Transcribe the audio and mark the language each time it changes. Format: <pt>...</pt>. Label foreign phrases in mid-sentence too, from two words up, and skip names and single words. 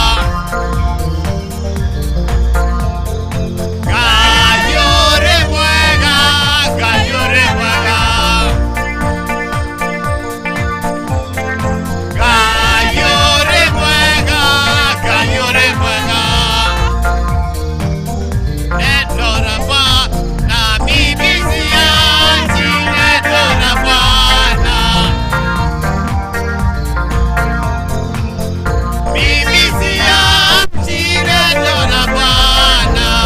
<ki>Ngai ũrĩ mwega, Ngai ũrĩ mwega. Ngai ũrĩ mwega, Ngai ũrĩ mwega.</ki> <sw>Neno la Bwana mimi siachi, neno la Bwana mimi siachi, neno la Bwana</sw>